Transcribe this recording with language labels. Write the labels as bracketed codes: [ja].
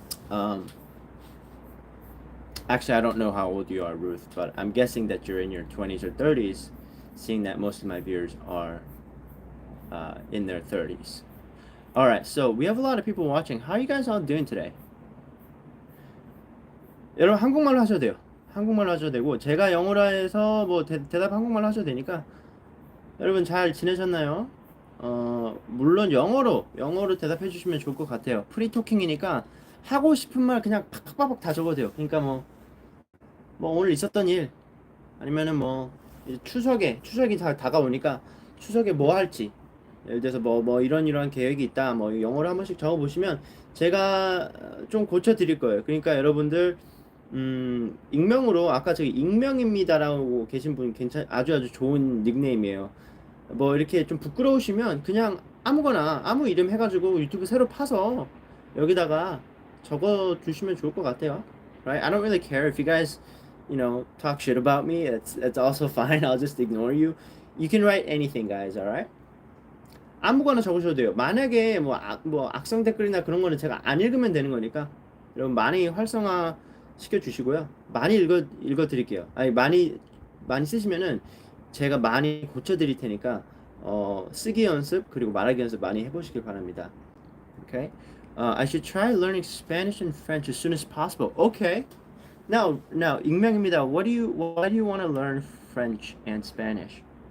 [en] Um, Actually, I don't know how old you are, Ruth, but I'm guessing that you're in your 20s or 30s, seeing that most of my viewers are in their 30s. All right, so we have a lot of people watching. How are you guys all doing today? [ko] 여러분 한국말로 하셔도 돼요. 한국말로 하셔도 되고 제가 영어로 해서 뭐 대답 한국말로 하셔도 되니까 여러분 잘 지내셨나요? 물론 영어로 대답해 주시면 좋을 것 같아요. 프리토킹이니까 하고 싶은 말 그냥 팍팍팍 다 적어도 돼요. 그러니까 뭐 오늘 있었던 일 아니면은 뭐 이제 추석이 다 다가오니까 추석에 뭐 할지 예를 들어서 뭐 이런 계획이 있다 뭐 영어로 한 번씩 적어 보시면 제가 좀 고쳐 드릴 거예요. 그러니까 여러분들 익명으로 아까 저기 익명입니다라고 계신 분 아주 좋은 닉네임이에요. 뭐 이렇게 좀 부끄러우시면 그냥 아무거나 아무 이름 해가지고 유튜브 새로 파서 여기다가 적어 주시면 좋을 것 같아요. [en] Right? I don't really care if you guys, talk shit about me. It's also fine. I'll just ignore you. You can write anything, guys. Alright? [ko] 아무거나 적으셔도 돼요. 만약에 뭐 악성 댓글이나 그런 거는 제가 안 읽으면 되는 거니까 여러분 많이 활성화 시켜주시고요. 많이 읽어 드릴게요. 아니 많이 쓰시면은 제가 많이 고쳐 드릴 테니까 쓰기 연습 그리고 말하기 연습 많이 해보시길 바랍니다. [en] Okay? I should try learning Spanish and French as soon as possible. Okay. Now, 익명입니다. Why do you want to learn French and Spanish?